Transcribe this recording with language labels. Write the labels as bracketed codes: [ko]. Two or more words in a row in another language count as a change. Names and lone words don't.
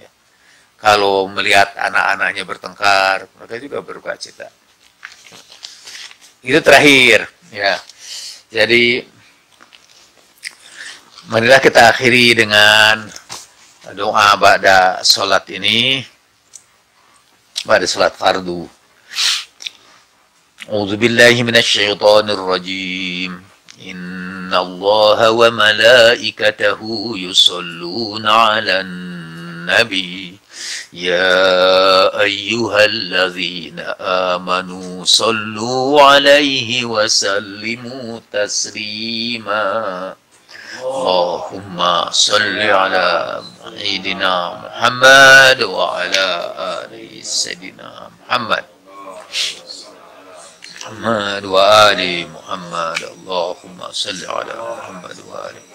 [id] Kalau melihat anak-anaknya bertengkar, mereka juga berduka cita. Itu terakhir ya. Jadi marilah kita akhiri dengan doa ba'da salat ini, ba'da salat fardu. [ar] أعوذ بالله من الشيطان الرجيم. إن الله وملائكته يصلون على النبي. يا أيها الذين آمنوا صلوا عليه وسلموا تسليما اللهم صل على سيدنا محمد وعلى آل سيدنا محمد وآل محمد اللهم صل على محمد وآل